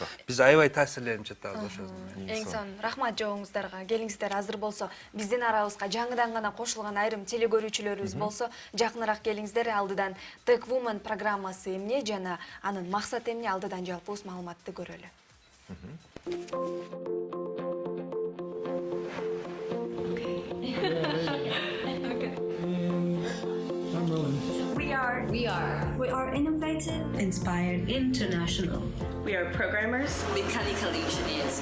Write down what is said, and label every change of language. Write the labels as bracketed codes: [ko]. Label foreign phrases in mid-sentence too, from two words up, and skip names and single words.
[ky] Биз аябай таасирленип жатабыз ошол менен. Эң сонун рахмат жообуңуздарга. Келиңиздер, азыр болсо биздин арабызга жаңыдан гана кошулган айрым телекөрүүчүлөрүбүз болсо, жакыныраак келиңиздер. Алдыдан TechWomen программасы эмне жана анын максаты эмне, алдыдан жалпыбыз маалыматты көрөлү. [en] We are innovative, inspired, international. We are programmers, Mechanical engineers,